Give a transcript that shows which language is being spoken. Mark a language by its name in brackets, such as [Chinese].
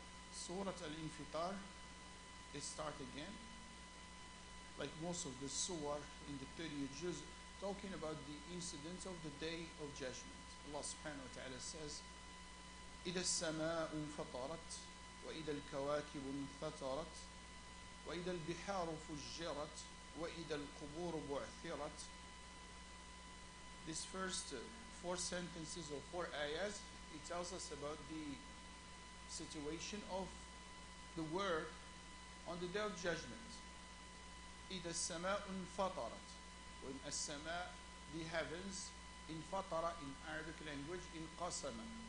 [English] Surah Al-Infitar is start again, like most of the surah in the 30th juz, talking about the incidents of the Day of Judgment. Allah subhanahu wa ta'ala says, [Arabic] إِذَا السَّمَاءُ انفطرت وَإِذَا الْكَوَاكِبُ انثَطَرت وَإِذَا الْبِحَارُ فُجِّرَتْ وَإِذَا الْقُبُورُ بُعْثِرَتْ. [English] This first four sentences or four ayahs, it tells us about the situation of the world on the Day of Judgment. [Arabic] إِذَا السَّمَاءُ انفطرت. [English] When as-sama, the heavens, infatara in Arabic language, inqasama.